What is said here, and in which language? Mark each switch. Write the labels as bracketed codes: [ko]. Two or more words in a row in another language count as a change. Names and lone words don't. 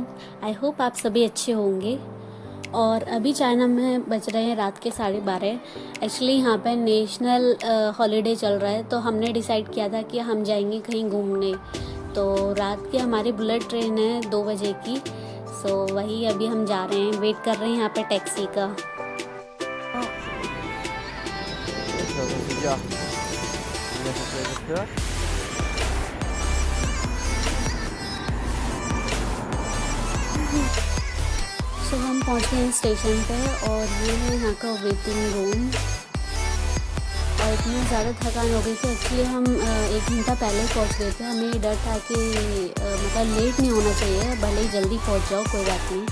[en] I hope [hi] आप सभी अच्छे होंगे। और अभी चाइना में बज रहे हैं रात के 12:30। एक्चुअली यहाँ पे [en] national holiday [hi] चल रहा है, तो हमने डिसाइड किया था कि हम जाएंगे कहीं घूमने। तो रात की हमारी [en] bullet train [hi] है 2 बजे की। सो वही अभी हम जा रहे हैं, वेट कर रहे हैं यहाँ पे टैक्सी का। [zh] 小声睡觉，应该是这个车。 [hi] सो हम पहुँच गए हैं स्टेशन पे और ये है यहाँ का [en] waiting room. [hi] और इतना ज़्यादा थकान हो गई थी। एक्चुअली हम 1 घंटा पहले ही पहुँच गए थे। हमें ये डर था कि मतलब लेट नहीं होना चाहिए, भले ही जल्दी पहुँच जाओ कोई बात नहीं।